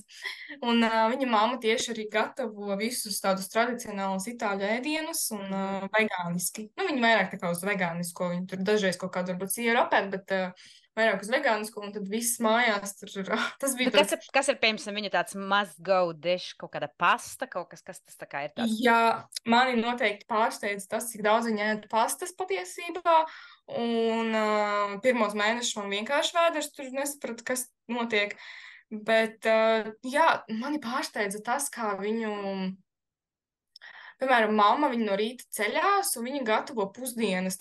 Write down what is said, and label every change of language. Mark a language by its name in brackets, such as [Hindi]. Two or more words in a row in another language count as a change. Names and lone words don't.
[Latvian] Un viņa mamma tieši arī gatavo visus tādus tradicionālus itāļu ēdienus un vegāniski. Nu, viņi vairāk tā kā uz vegānisko, viņi tur dažreiz kaut kādu varbūt sieru apēd, bet vairāk uz vegānisko, un tad viss mājās tur ir. Tas bija tāds... Kas ir, piemēram, viņa tāds [English] must-go dish, [Latvian] kaut kāda pasta, kaut kas tas tā kā ir tāds? Jā, mani noteikti pārsteidz tas, cik daudz viņa ēd pastas patiesībā. Un pirmos mēnešus man vienkārši vēders, tur nesapratu, kas notiek. Bet, jā, mani pārsteidza tas, kā viņu, piemēram, mamma, viņa no rīta ceļās, un viņa gatavo pusdienas.